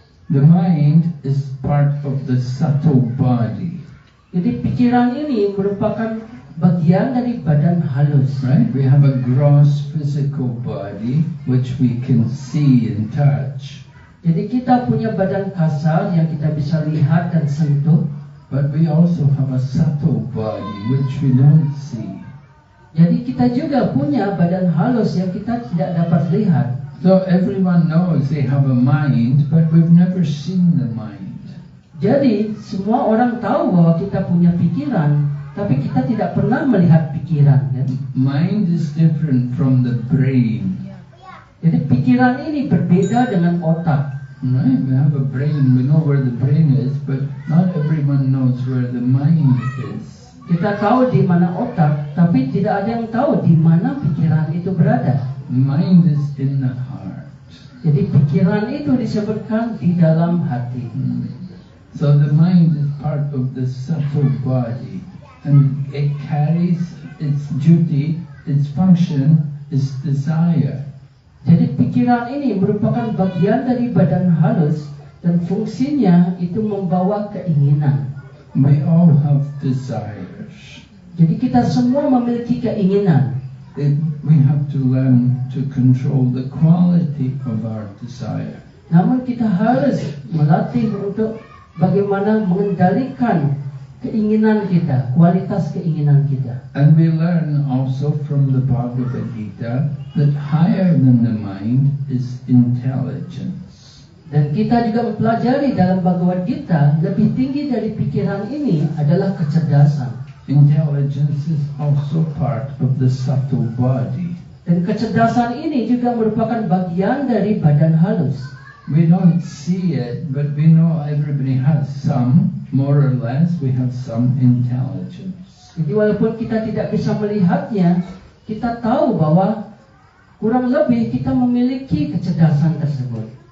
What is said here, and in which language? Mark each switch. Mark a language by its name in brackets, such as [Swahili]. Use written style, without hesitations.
[English] The mind is part of the subtle body. [Indonesian] Jadi pikiran ini merupakan bagian dari badan halus. [English] Right? We have a gross physical body which we can see and touch. [Indonesian] Jadi kita punya badan kasar yang kita bisa lihat dan sentuh. [English] But we also have a subtle body which we don't see. [Indonesian] Jadi kita juga punya badan halus yang kita tidak dapat lihat. [English] So everyone knows they have a mind, but we've never seen the mind. [Indonesian] Jadi semua orang tahu bahwa kita punya pikiran, tapi kita tidak pernah melihat pikiran. Ya? [English] Mind is different from the brain. [Indonesian] Jadi pikiran ini berbeda dengan otak. [English] Right? We have a brain, we know where the brain is, but not everyone knows where the mind is. [Indonesian] Kita tahu di mana otak, tapi tidak ada yang tahu di mana pikiran itu berada. [English] Mind is in the heart. [Indonesian] Jadi pikiran itu disebutkan di dalam hati. [English] So the mind is part of the subtle body, and it carries its duty, its function is desire. [Indonesian] Jadi pikiran ini merupakan bagian dari badan halus, dan fungsinya itu membawa keinginan. [English] We all have desires. [Indonesian] Jadi kita semua memiliki keinginan. [English] We have to learn to control the quality of our desire. [Indonesian] Namun kita harus melatih untuk bagaimana mengendalikan keinginan kita, kualitas keinginan kita. [English] And we learn also from the Bhagavad Gita that higher than the mind is intelligence. [Indonesian] Dan kita juga mempelajari dalam Bhagavad Gita, lebih tinggi dari pikiran ini adalah kecerdasan. [English] Intelligence is also part of the subtle body. [Indonesian] Dan kecerdasan ini juga merupakan bagian dari badan halus. [English] We don't see it, but we know everybody has some, more or less, we have some intelligence. [Indonesian] Jadi walaupun kita tidak bisa melihatnya, kita tahu bahwa kurang lebih kita memiliki kecerdasan tersebut.